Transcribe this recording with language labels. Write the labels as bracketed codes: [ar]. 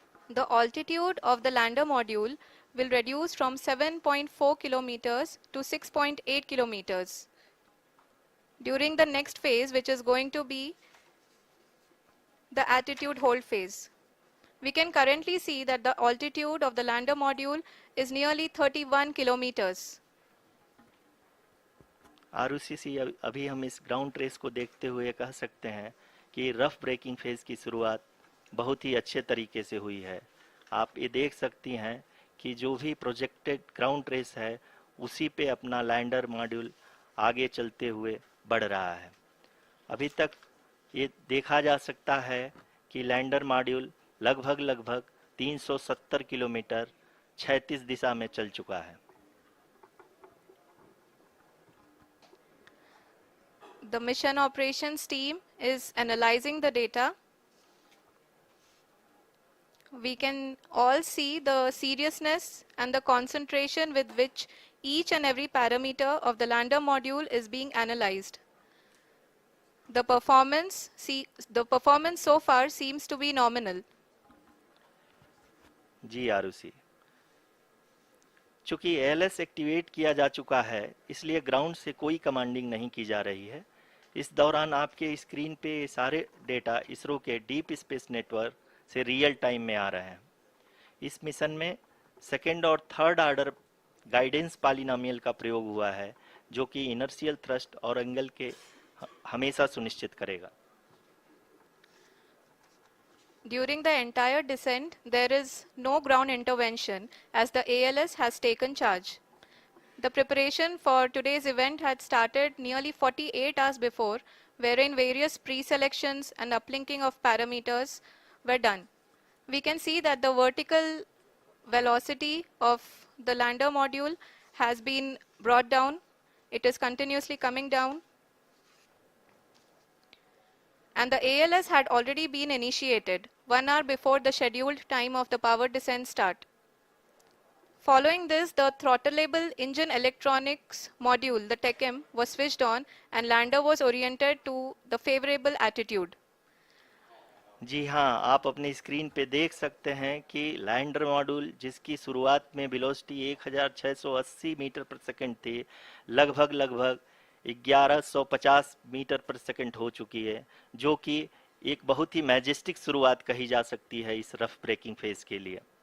[en] The altitude of the lander module will reduce from 7.4 kilometers to 6.8 kilometers during the next phase, which is going to be the attitude hold phase. We can currently see that the altitude of the lander module is nearly 31 kilometers. [hi] Arushi, अभी हम इस ground trace को देखते हुए कह सकते हैं कि रफ ब्रेकिंग फेज की शुरुआत बहुत ही अच्छे तरीके से हुई है। आप ये देख सकती हैं कि जो भी प्रोजेक्टेड ग्राउंड ट्रेस है उसी पे अपना लैंडर मॉड्यूल आगे चलते हुए बढ़ रहा है। अभी तक ये देखा जा सकता है कि लैंडर मॉड्यूल लगभग 370 किलोमीटर क्षैतिज दिशा में चल चुका है। [en] The mission operations team is analyzing the data. We can all see the seriousness and the concentration with which each and every parameter of the lander module is being analyzed. The performance so far seems to be nominal. [hi] जी आरुषि, चूंकि ALS activate किया जा चुका है इसलिए ground से कोई commanding नहीं की जा रही है। इस दौरान आपके स्क्रीन पे सारे डेटा इसरो के डीप स्पेस नेटवर्क से रियल टाइम में आ रहे हैं। इस मिशन में सेकेंड और थर्ड ऑर्डर गाइडेंस पॉलिनोमियल का प्रयोग हुआ है जो कि इनर्शियल थ्रस्ट और एंगल के हमेशा सुनिश्चित करेगा। [en] During the entire descent, there is no ground intervention as the ALS has taken charge. The preparation for today's event had started nearly 48 hours before, wherein various pre-selections and uplinking of parameters were done. We can see that the vertical velocity of the lander module has been brought down. It is continuously coming down. And the ALS had already been initiated 1 hour before the scheduled time of the power descent start. Following this, the throttleable engine electronics module, the TECM, was switched on and lander was oriented to the favorable attitude. [hi] जी हाँ, आप अपनी screen पे देख सकते हैं कि lander module जिसकी शुरुआत में वेलोसिटी 1680 मीटर पर सेकंड थी, लगभग 1150 मीटर पर सेकंड हो चुकी है, जो कि एक बहुत ही मैजेस्टिक शुरुआत कही जा सकती है इस रफ ब्रेकिंग फेज के लिए।